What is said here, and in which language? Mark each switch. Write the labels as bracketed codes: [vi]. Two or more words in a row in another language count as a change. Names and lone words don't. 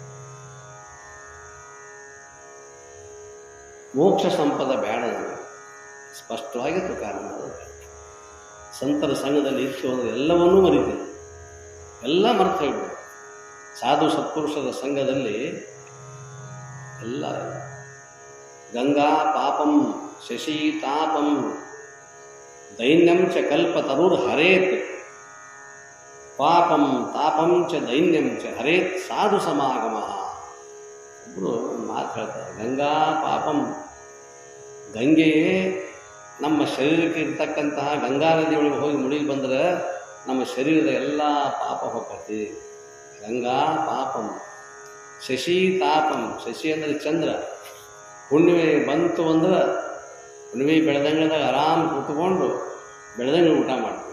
[kn] ಮೋಕ್ಷ ಸಂಪದ ಬೇಡ ನನಗೆ, ಸ್ಪಷ್ಟವಾಗಿ ತುಕಾರಾಮ ಸಂತರ ಸಂಘದಲ್ಲಿ ಇತ್ತು ಅಂದರೆ ಎಲ್ಲವನ್ನೂ ಮರಿತೇನೆ, ಎಲ್ಲ ಮರೆತು ಹೋಗ್ಬಿಡು. ಸಾಧು ಸತ್ಪುರುಷರ ಸಂಘದಲ್ಲಿ ಎಲ್ಲ [sa] ಗಂಗಾ ಪಾಪಂ ಶಶಿ ತಾಪಂ ದೈನ್ಯಂ ಚ ಕಲ್ಪತರುರ್ ಹರೇತ್, ಪಾಪಂ ತಾಪಂ ಚ ದೈನ್ಯಂ ಚ ಹರೇತ್ ಸಾಧು ಸಮಾಗಮ. [kn] ಒಬ್ಬರು ಮಾತು ಹೇಳ್ತಾರೆ, [sa] ಗಂಗಾ ಪಾಪಂ, [kn] ಗಂಗೆಯೇ ನಮ್ಮ ಶರೀರಕ್ಕೆ ಇರ್ತಕ್ಕಂತಹ ಗಂಗಾ ನದಿಯೊಳಗೆ ಹೋಗಿ ಮುಳುಗಿ ಬಂದರೆ ನಮ್ಮ ಶರೀರದ ಎಲ್ಲ ಪಾಪ ಹೋಗ್ತೈತಿ. [sa] ಗಂಗಾ ಪಾಪಂ ಶಶಿ ತಾಪಂ, [kn] ಶಶಿ ಅಂದರೆ ಚಂದ್ರ, ಹುಣ್ಣಿಮೆ ಬಂತು ಅಂದ್ರೆ ಹುಣ್ಣಿಮೆ ಬೆಳೆದಂಗದಾಗ ಆರಾಮ್ ಕೂತ್ಕೊಂಡು ಬೆಳೆದಂಗೆ ಊಟ ಮಾಡ್ತೀವಿ.